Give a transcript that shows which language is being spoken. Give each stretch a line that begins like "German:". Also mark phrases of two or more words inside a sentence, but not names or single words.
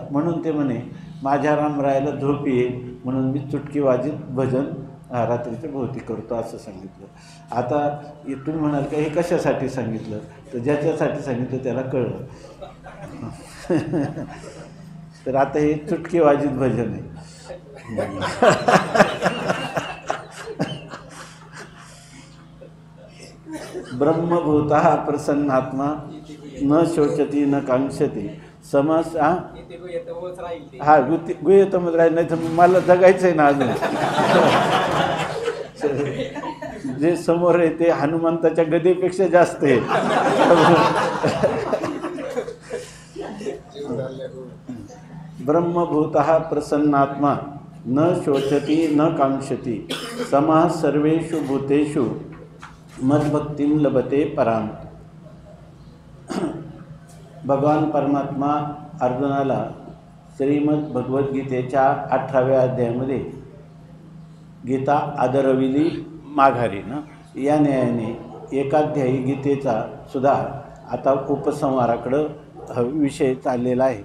Marathi: म्हणून ते म्हणे माझ्या रामरायाला झोप येईल म्हणून मी चुटकी वाजित भजन रात्रीच्या भोवती करतो असं सांगितलं. आता तुम्ही म्हणाल का हे कशासाठी सांगितलं. तर ज्याच्यासाठी सांगितलं त्याला कळलं. तर आता हे चुटकी वाजित भजन आहे.
Sanskrit: ब्रह्मभूतः प्रसन्नात्मा न शोचती न कांक्षती समस
Marathi: हा गुह्यतमच राहील. नाही तर मला जगायचं आहे ना अजून. जे समोर आहे ते हनुमंताच्या गदेपेक्षा जास्त आहे.
Sanskrit: ब्रह्मभूतः प्रसन्नात्मा न शोचती न कांक्षती समः सर्वेषु भूतेषु मद्भक्तिं लभते पराम.
Marathi: भगवान परमात्मा अर्जुनाला श्रीमद भगवद्गीतेच्या 18व्या अध्यायामध्ये गीता आदरविली माघारी ना या न्यायाने एकाध्यायी गीतेचा सुद्धा आता उपसंहाराकडं विषय चाललेला आहे.